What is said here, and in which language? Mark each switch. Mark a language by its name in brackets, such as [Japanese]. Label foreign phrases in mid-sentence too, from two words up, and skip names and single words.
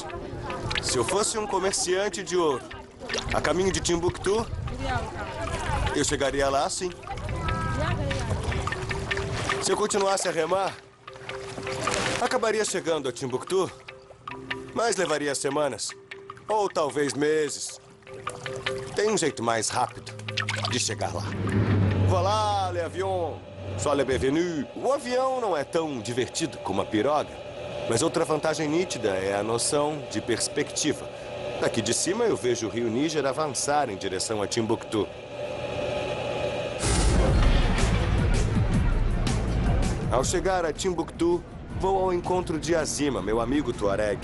[Portuguese] Se eu fosse um comerciante de ouro a caminho de Timbuktu, eu chegaria lá sim. Se eu continuasse a remar, acabaria chegando a Timbuktu, mas levaria semanas, ou talvez meses. Tem um jeito mais rápido de chegar lá. [French] Voilà, les avions, sois le bienvenu. [Portuguese] O avião não é tão divertido como a piroga, mas outra vantagem nítida é a noção de perspectiva. Daqui de cima eu vejo o rio Níger avançar em direção a Timbuktu. Ao chegar a Timbuktu, vou ao encontro de Azima, meu amigo Tuareg.